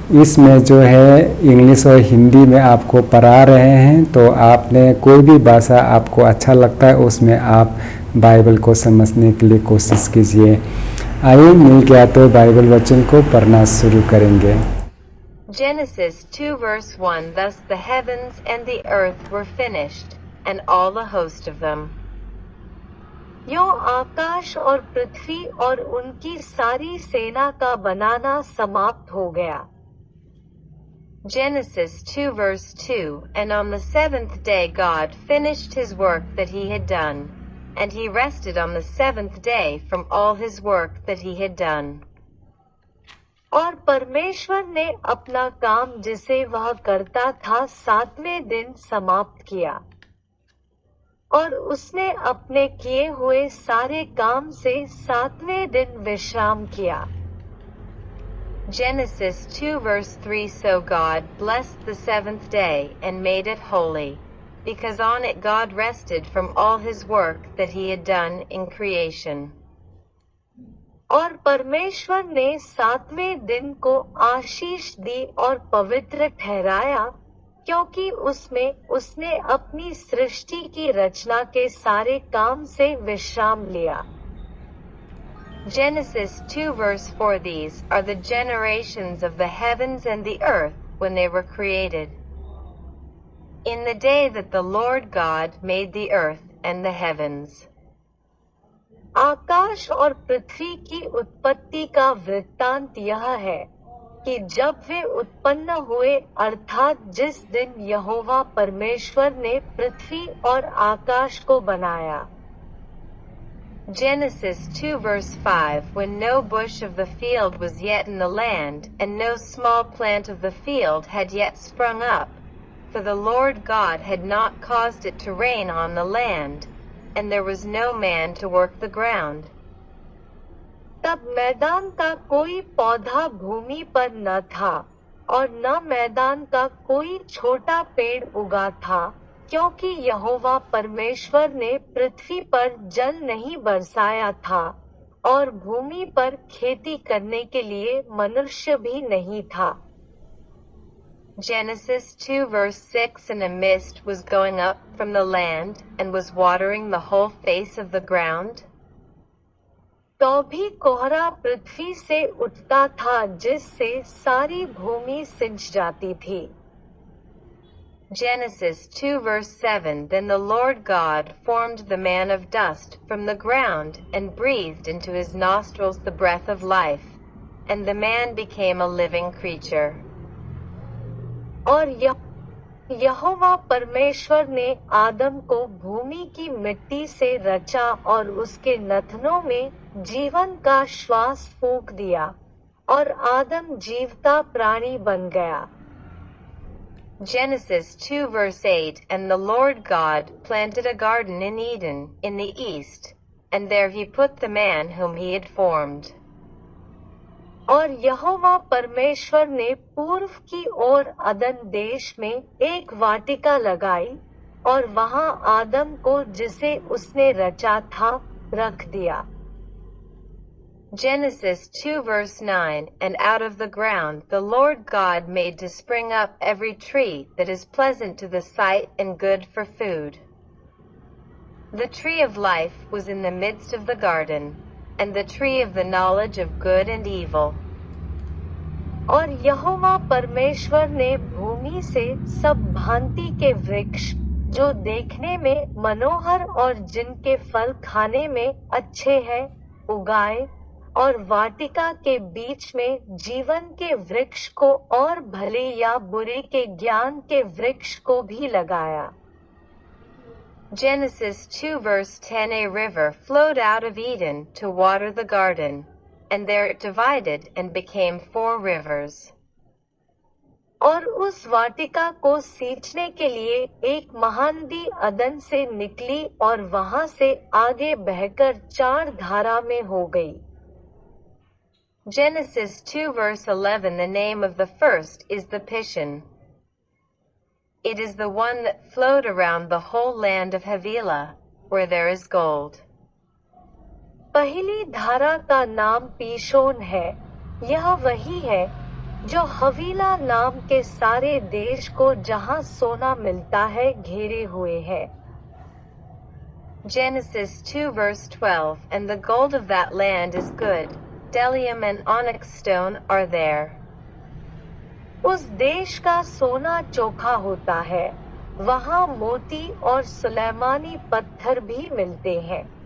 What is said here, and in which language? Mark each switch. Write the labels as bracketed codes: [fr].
[hi] इसमें जो है इंग्लिश और हिंदी में आपको पढ़ा रहे हैं, तो आपने कोई भी भाषा आपको अच्छा लगता है उसमें आप बाइबल को समझने के लिए कोशिश कीजिए। आइए मिल गया तो बाइबल वचन को पढ़ना शुरू करेंगे। [en] Genesis 2 verse 1 Thus the heavens and the earth were finished, and all the host of them. [hi] यों आकाश और पृथ्वी और उनकी सारी सेना का बनाना समाप्त हो गया। [en] Genesis 2 verse 2 And on the seventh day God finished his work that he had done, and he rested on the seventh day from all his work that he had done. [hi] और परमेश्वर ने अपना काम जिसे वह करता था सातवें दिन समाप्त किया, और उसने अपने किए हुए सारे काम से सातवें दिन विश्राम किया। [en] Genesis 2 verse 3 So God blessed the seventh day and made it holy, because on it God rested from all his work that he had done in creation. [hi] और परमेश्वर ने सातवें दिन को आशीष दी और पवित्र ठहराया, क्योंकि उसमें उसने अपनी सृष्टि की रचना के सारे काम से विश्राम लिया। [en] Genesis 2 verse 4 These are the generations of the heavens and the earth when they were created, in the day that the Lord God made the earth and the heavens. [hi] आकाश और पृथ्वी की उत्पत्ति का वृत्तांत यह है कि जब वे उत्पन्न हुए, अर्थात जिस दिन यहोवा परमेश्वर ने पृथ्वी और आकाश को बनाया। [en] Genesis 2 verse 5 When no bush of the field was yet in the land, and no small plant of the field had yet sprung up, for the Lord God had not caused it to rain on the land, and there was no man to work the ground. [hi] तब मैदान का कोई पौधा भूमि पर न था, और न मैदान का कोई छोटा पेड़ उगा था, क्योंकि यहोवा परमेश्वर ने पृथ्वी पर जल नहीं बरसाया था, और भूमि पर खेती करने के लिए मनुष्य भी नहीं था। [en] Genesis 2 verse 6 And a mist was going up from the land, and was watering the whole face of the ground. [hi] तो भी कोहरा पृथ्वी से उठता था, जिससे सारी भूमि सिंच जाती थी। [en] Genesis 2 verse 7 Then the Lord God formed the man of dust from the ground, and breathed into his nostrils the breath of life, and the man became a living creature. [hi] और यहोवा परमेश्वर ने आदम को भूमि की मिट्टी से रचा और उसके नथनों में जीवन का श्वास फूंक दिया, और आदम जीवता प्राणी बन गया। [en] Genesis 2 verse 8 And the Lord God planted a garden in Eden, in the east, and there he put the man whom he had formed. [hi] और यहोवा परमेश्वर ने पूर्व की ओर अदन देश में एक वाटिका लगाई और वहां आदम को जिसे उसने रचा था रख दिया। [en] Genesis 2 verse 9 And out of the ground the Lord God made to spring up every tree that is pleasant to the sight and good for food. The tree of life was in the midst of the garden, and the tree of the knowledge of good and evil. [hi] और यहोवा परमेश्वर ने भूमि से सब भांति के वृक्ष जो देखने में मनोहर और जिनके फल खाने में अच्छे हैं उगाए, और वाटिका के बीच में जीवन के वृक्ष को और भले या बुरे के ज्ञान के वृक्ष को भी लगाया। [en] Genesis 2 verse 10 A river flowed out of Eden to water the garden, and there it divided and became 4 rivers. [hi] और उस वाटिका को सींचने के लिए एक महानदी अदन से निकली और वहां से आगे बहकर 4 धारा में हो गई। [en] Genesis 2 verse 11 The name of the first is the Pishon. It is the one that flowed around the whole land of Havilah, where there is gold. [hi] पहली धारा का नाम पीशोन है। यह वही है जो हवीला नाम के सारे देश को जहां सोना मिलता है घेरे हुए है। [en] Genesis 2 verse 12 And the gold of that land is good. Bdellium and onyx stone are there. [hi] उस देश का सोना चोखा होता है, वहां मोती और सुलेमानी पत्थर भी मिलते हैं।